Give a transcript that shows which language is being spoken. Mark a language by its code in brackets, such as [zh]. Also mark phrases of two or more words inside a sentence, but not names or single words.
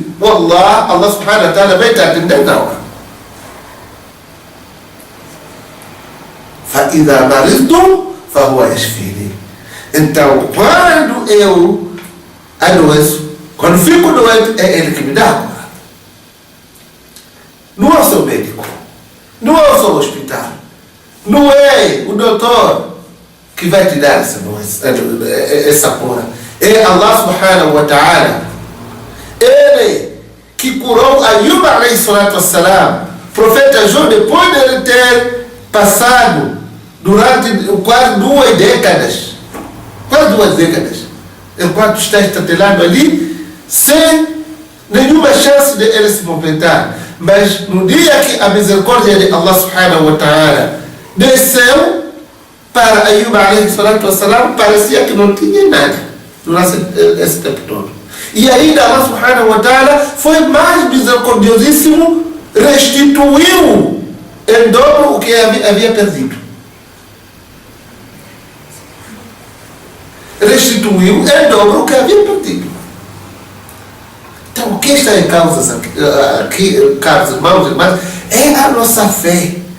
[pt] Wallah, [ar] الله سبحانه وتعالى [pt] vai te atender na hora. [ar] فَإِذَا مَرِضْتُ فَهُوَ يَشْفِينِي. [pt] Então, quando eu adoeço, quando fico doente, é Ele que me dá a cura. Não é o seu médico, não é o seu hospital, não é o doutor que vai te dar essa cura. É [ar] الله سبحانه وتعالى. [pt] Ele que curou Ayub [ar] عليه الصلاة والسلام, [pt] profeta Jó, depois de ele ter passado durante quase 2 décadas, enquanto está estatelado ali, sem nenhuma chance de ele se movimentar. Mas no dia que a misericórdia de [ar] الله سبحانه وتعالى [pt] desceu para Ayub [ar] عليه الصلاة والسلام, [pt] parecia que não tinha nada durante esse tempo todo. E ainda [ar] الله سبحانه وتعالى [pt] foi mais misericordiosíssimo, restituiu em dobro o que havia perdido. Restituiu em dobro o que havia perdido. Então, o que está em causa aqui, caros irmãos e irmãs, é a nossa fé.